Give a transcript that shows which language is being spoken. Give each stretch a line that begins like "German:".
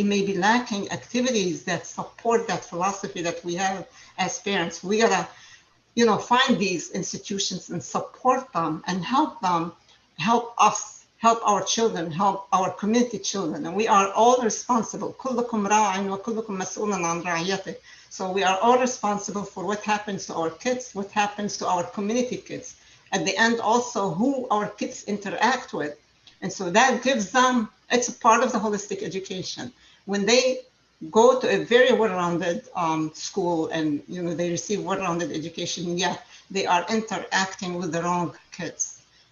English: We may be lacking activities that support that philosophy that we have as parents. We gotta, find these institutions and support them and help them, help us, help our children, help our community children. And we are all responsible.
Arabic: كلكم راع وكلكم مسؤول عن رعيته.
English: So we are all responsible for what happens to our kids, what happens to our community kids. At the end, also who our kids interact with. And so that gives them, it's a part of the holistic education. When they go to a very well-rounded school and they receive well-rounded education, yet they are interacting with the wrong kids.